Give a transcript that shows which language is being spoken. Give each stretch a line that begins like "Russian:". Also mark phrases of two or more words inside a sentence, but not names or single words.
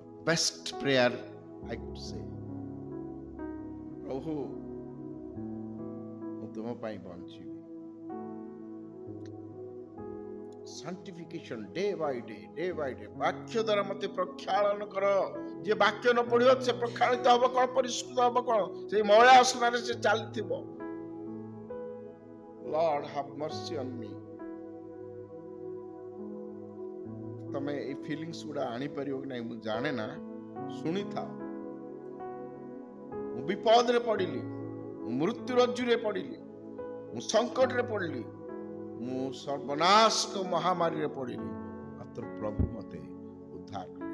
English: best prayer I could say.
Odia: ପ୍ରଭୁ ମୁଁ ତୁମ ପାଇଁ ବଞ୍ଚିବି।
English: sanctification day by day, day by day.
Odia: ବାକ୍ୟ ଦ୍ୱାରା ମତେ ପ୍ରକ୍ଷାଳନ କର। ଯେ ବାକ୍ୟ ନ ପଢିବ ସେ ପ୍ରକ୍ଷାଳିତ ହବ କଣ? ପରିଷ୍କୃତ ହବ କଣ? ସେଇ ମଇଳା ଆସନାରେ ସେ ଚାଲିଥିବ।
English: Lord have mercy on me।
Odia: ତମେ ଏଇ ଫିଲିଙ୍ଗସ୍ ଗୁଡା ଆଣିପାରିବ କି ନାହିଁ ମୁଁ ଜାଣେ ନା, ଶୁଣିଥାଅ। ମୁଁ ବିପଦରେ ପଡିଲି, ମୁଁ ମୃତ୍ୟୁ ରଜ୍ଜୁରେ ପଡିଲି, ମୁଁ ସଂକଟରେ ପଡିଲି, ମୁଁ ସର୍ବନାଶକ ମହାମାରୀରେ ପଡିଲି, ମାତ୍ର ପ୍ରଭୁ ମତେ ଉଦ୍ଧାର କଲେ।